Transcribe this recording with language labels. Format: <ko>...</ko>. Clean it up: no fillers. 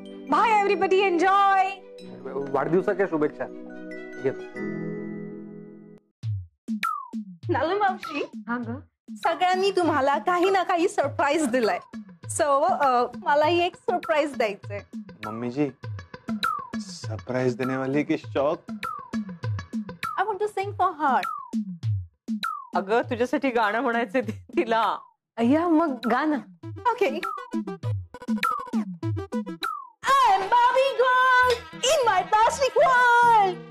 <en>Bye everybody, enjoy.</en> <mr>वाढदिवसाच्या शुभेच्छा. नलू मावशी, हा ग, सगळ्यांनी तुम्हाला काही ना काही सरप्राईज दिलाय. सो मलाही एक सरप्राईज द्यायचंय.</mr> <hi>मम्मी जी, सरप्राईज देने वाली की shock?</hi> <en>I want to sing for her.</en> <mr>अगं, तुझ्यासाठी गाणं म्हणायचं तिला. अय्या, मग गा ना.</mr> <en>Okay. I'm Barbie girl in my plastic world.</en>